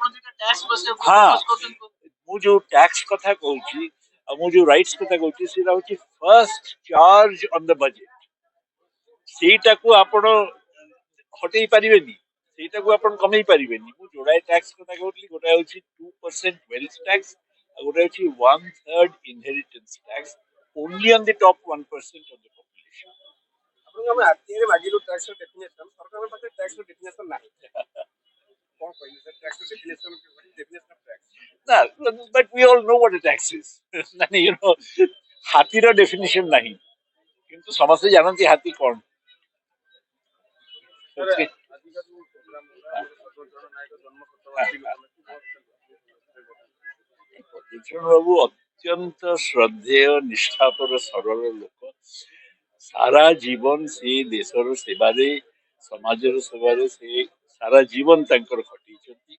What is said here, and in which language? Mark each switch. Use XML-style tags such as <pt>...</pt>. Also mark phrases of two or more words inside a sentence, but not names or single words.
<or>ହଁ, ମୁଁ ଯୋଉ ଟ୍ୟାକ୍ସ କଥା କହୁଛି ଆଉ ମୁଁ ଯୋଉ ରାଇଟ୍ସ କଥା କହୁଛି ସେଇଟା ହଉଛି</or> <en>first charge on the budget,</en> <or>ସେଇଟାକୁ ଆପଣ ହଟେଇ ପାରିବେନି, ସେଇଟାକୁ ଆପଣ କମେଇ ପାରିବେନି। ମୁଁ ଯୋଡ଼ାଏ ଟ୍ୟାକ୍ସ କଥା କହୁଥିଲି, ଗୋଟେ ହଉଛି 2%</or> <en>wealth tax,</en> <or>ଆଉ ଗୋଟେ ହଉଛି 1/3</or> <en>inheritance tax, only on the top 1% of the population.</en> <or>ଆପଣଙ୍କୁ ଆମେ ଆର୍ଟିଆଇରେ ମାଗିଲୁ ଟ୍ୟାକ୍ସର ଡେଫିନେସନ, ସରକାରଙ୍କ ପାଖରେ ଟ୍ୟାକ୍ସର ଡେଫିନେସନ ନାହିଁ। କଣ କହିବେ ସାର୍ ଟ୍ୟାକ୍ସର</or> <en>definition of tax? Nah, but we all know what a tax is.</en> <or>ହାତୀର ଡେଫିନେସନ ନାହିଁ, କିନ୍ତୁ ସମସ୍ତେ ଜାଣନ୍ତି ହାତୀ କଣ। ପଦୁଚରଣ ବାବୁ ଅତ୍ୟନ୍ତ ଶ୍ରଦ୍ଧେୟ ନିଷ୍ଠାପର ସରଳ ଲୋକ, ସାରା ଜୀବନ ସେ ଦେଶର ସେବାରେ, ସମାଜର ସେବାରେ ସେ ସାରା ଜୀବନ ତାଙ୍କର ଘଟିଛନ୍ତି।</or>